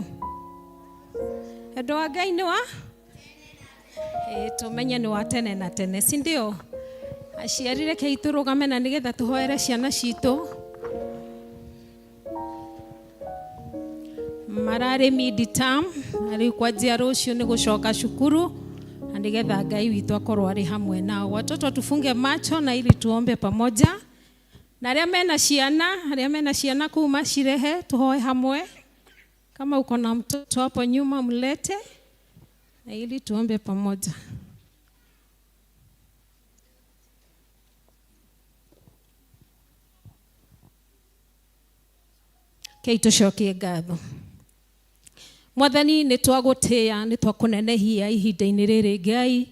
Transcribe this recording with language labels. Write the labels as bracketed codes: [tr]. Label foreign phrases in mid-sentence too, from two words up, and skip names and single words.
[ki] Wendo wa Ngai nĩ wa tumenye nĩ wa tene na tene, [sw] si ndio? [ki] Aciari reke itũrũgame na nĩgetha tũhoere ciana citũ. Mararĩ mid-term, rĩu kwanjia rũciũ nĩ gũcoka cukuru na nĩgetha Ngai witũ akorwo arĩ hamwe nao. [sw] Watoto tufunge macho na ili tuombe pamoja. [ki] Na arĩa mena ciana kuu macirehe tuhoe hamwe. [sw] Kama uko na mtoto hapo nyuma mlete na ili tuombe pamoja. [ki] Kei tucokie ngatho. Mwathani nĩ twagũtĩĩa, nĩ twakũnenehia ihinda-inĩ rĩrĩ Ngai.